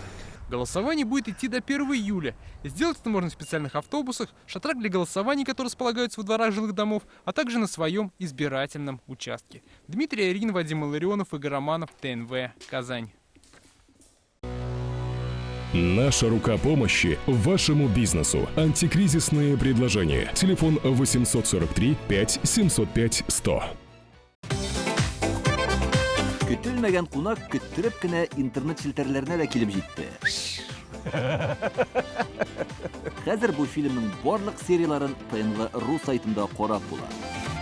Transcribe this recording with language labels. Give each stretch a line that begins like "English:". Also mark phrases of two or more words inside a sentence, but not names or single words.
Russian: Голосование будет идти до 1 июля. Сделать это можно в специальных автобусах, шатрах для голосования, которые располагаются во дворах жилых домов, а также на своем избирательном участке. Дмитрий Арин, Вадим Илларионов, Игорь Романов, ТНВ, Казань. Наша рука помощи вашему бизнесу. Антикризисные предложения. Телефон 843 5 705 100.
Tatar: Көтелмәгән кунак көттөреп кенә интернет челтәрләренә дә килеп җитте. Хәзер бу фильмның барлык серияларын ТНВ.ру сайтында карап була.